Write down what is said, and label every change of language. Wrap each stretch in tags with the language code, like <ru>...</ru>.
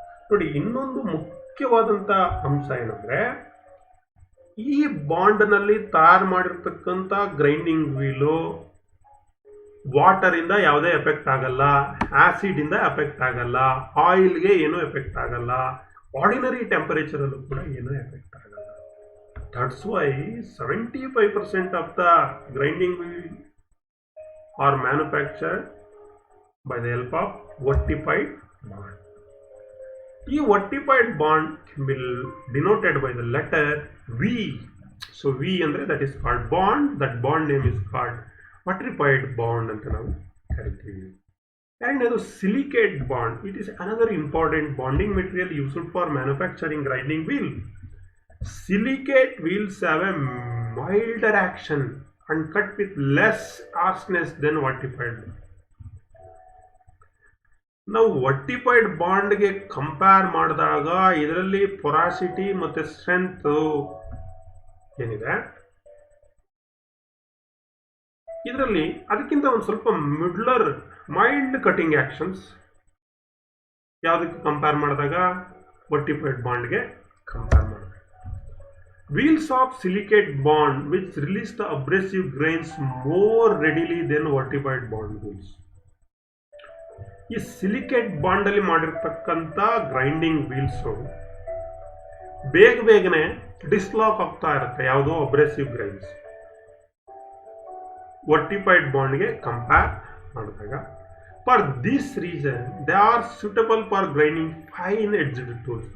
<kn>ನೋಡಿ, ಇನ್ನೊಂದು ಮುಖ್ಯವಾದಂತ ಅಂಶ ಏನಂದ್ರೆ ಈ ಬಾಂಡ್ ನಲ್ಲಿ ತಯಾರು ಮಾಡಿರ್ತಕ್ಕಂಥ ಗ್ರೈಂಡಿಂಗ್ ವೀಲು ವಾಟರ್ ಇಂದ ಯಾವುದೇ ಎಫೆಕ್ಟ್ ಆಗಲ್ಲ, ಆಸಿಡ್ ಇಂದ ಎಫೆಕ್ಟ್ ಆಗಲ್ಲ, ಆಯಿಲ್ಗೆ ಏನೂ ಎಫೆಕ್ಟ್ ಆಗಲ್ಲ, ಆರ್ಡಿನರಿ ಟೆಂಪರೇಚರ್ ಅಲ್ಲೂ ಕೂಡ ಏನೂ ಎಫೆಕ್ಟ್ ಆಗಲ್ಲ.</kn> <en>That's why 75% of the grinding wheel are manufactured by the help of vitrified bond. ಈ vitrified bond can be denoted by the letter V. So V ಅಂದ್ರೆ that is called bond. That bond name is called vitrified bond</en> <kn>ಅಂತ ನಾವು ಕರಿತೀವಿ.</kn> <en>ಎರಡನೇದು silicate bond. It is another important bonding material used for manufacturing grinding wheel. Silicate wheels have a milder action and cut with less harshness than vertified.</en> <kn>ನಾವು ವರ್ಟಿಫೈಡ್ ಬಾಂಡ್ಗೆ compare ಮಾಡಿದಾಗ ಇದರಲ್ಲಿ porosity ಮತ್ತೆ strength ಏನಿದೆ ಇದರಲ್ಲಿ ಅದಕ್ಕಿಂತ ಒಂದು ಸ್ವಲ್ಪ ಮೈಲ್ಡ್ ಕಟಿಂಗ್ ಆಕ್ಷನ್ಸ್ ಯಾವುದಕ್ಕೆ ಕಂಪೇರ್ ಮಾಡಿದಾಗ ವರ್ಟಿಫೈಡ್ ಬಾಂಡ್ಗೆ ಕಂಪೇರ್ ಮಾಡಿದಾಗ.</kn> <en>Wheels of silicate bond which release the abrasive grains more readily than vertified bond wheels.</en> <kn>ಈ ಸಿಲಿಕೇಟ್ ಬಾಂಡ್ ಅಲ್ಲಿ ಮಾಡಿರ್ತಕ್ಕಂಥ ಗ್ರೈಂಡಿಂಗ್ ವೀಲ್ಸ್ ಬೇಗನೆ ಡಿಸ್ಲಾಕ್ ಆಗ್ತಾ ಇರುತ್ತೆ, ಯಾವುದೋ ಅಬ್ರೆಸಿವ್ ಗ್ರೈನ್ಸ್ ವರ್ಟಿಫೈಡ್ ಬಾಂಡ್ಗೆ ಕಂಪೇರ್ ಮಾಡಿದಾಗ.</kn> <en>For this reason they are suitable for grinding fine edged tools.</en>